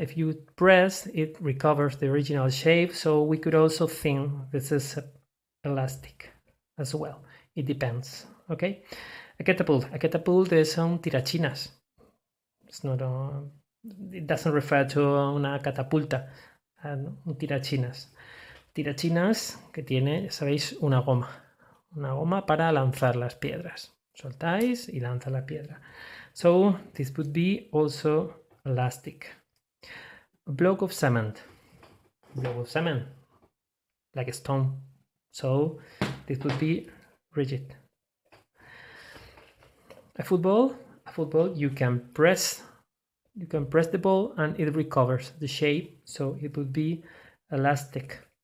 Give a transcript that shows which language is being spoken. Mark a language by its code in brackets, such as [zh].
[en] If you press, it recovers the original shape. So we could also think this is elastic as well. It depends. Okay. A catapult is [es] un tirachinas. [en] It's not it doesn't refer to [es] una catapulta. Un tirachinas. Tirachinas que tiene, sabéis, una goma para lanzar las piedras. Soltáis y lanza la piedra. [en] So this would be also elastic. A block of cement, like a stone. So this would be rigid. A football, you can press the ball and it recovers the shape, so it would be elastic.